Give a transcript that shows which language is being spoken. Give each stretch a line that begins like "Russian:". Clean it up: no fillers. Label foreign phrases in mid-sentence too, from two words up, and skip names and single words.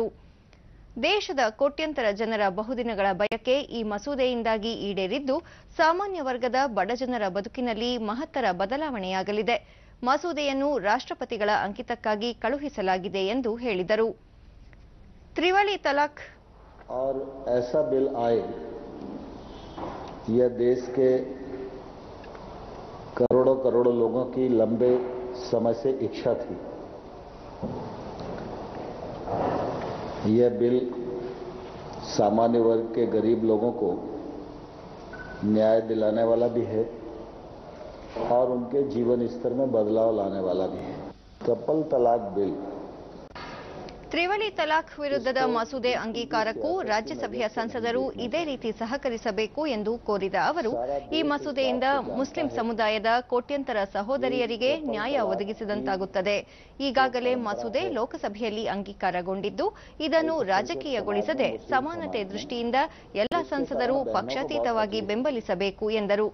Kannada: ದೇಶದ ಕೋಟ್ಯಂತರ ಜನರ ಬಹುದಿನಗಳ ಬಯಕೆ ಈ ಮಸೂದೆಯಿಂದಾಗಿ ಈಡೇರಿದ್ದು, ಸಾಮಾನ್ಯ ವರ್ಗದ ಬಡಜನರ ಬದುಕಿನಲ್ಲಿ ಮಹತ್ತರ ಬದಲಾವಣೆಯಾಗಲಿದೆ. ಮಸೂದೆಯನ್ನು ರಾಷ್ಟ್ರಪತಿಗಳ ಅಂಕಿತಕ್ಕಾಗಿ ಕಳುಹಿಸಲಾಗಿದೆ ಎಂದು ಹೇಳಿದರು. ತ್ರಿವಳಿ ತಲಾಖ್
Hindi: और ऐसा बिल आए, यह देश के करोड़ों करोड़ों लोगों की लंबे समय से इच्छा थी. यह बिल सामान्य वर्ग के गरीब लोगों को न्याय दिलाने वाला भी है और उनके जीवन स्तर में बदलाव लाने वाला भी है. ट्रिपल तलाक बिल
Kannada: ತ್ರಿವಳಿ ತಲಾಖ್ ವಿರುದ್ಧದ ಮಸೂದೆ ಅಂಗೀಕಾರಕ್ಕೂ ರಾಜ್ಯಸಭೆಯ ಸಂಸದರು ಇದೇ ರೀತಿ ಸಹಕರಿಸಬೇಕು ಎಂದು ಕೋರಿದ ಅವರು, ಈ ಮಸೂದೆಯಿಂದ ಮುಸ್ಲಿಂ ಸಮುದಾಯದ ಕೋಟ್ಯಂತರ ಸಹೋದರಿಯರಿಗೆ ನ್ಯಾಯ ಒದಗಿಸಿದಂತಾಗುತ್ತದೆ. ಈಗಾಗಲೇ ಮಸೂದೆ ಲೋಕಸಭೆಯಲ್ಲಿ ಅಂಗೀಕಾರಗೊಂಡಿದ್ದು, ಇದನ್ನು ರಾಜಕೀಯಗೊಳಿಸದೆ ಸಮಾನತೆ ದೃಷ್ಟಿಯಿಂದ ಎಲ್ಲ ಸಂಸದರು ಪಕ್ಷಾತೀತವಾಗಿ ಬೆಂಬಲಿಸಬೇಕು ಎಂದರು.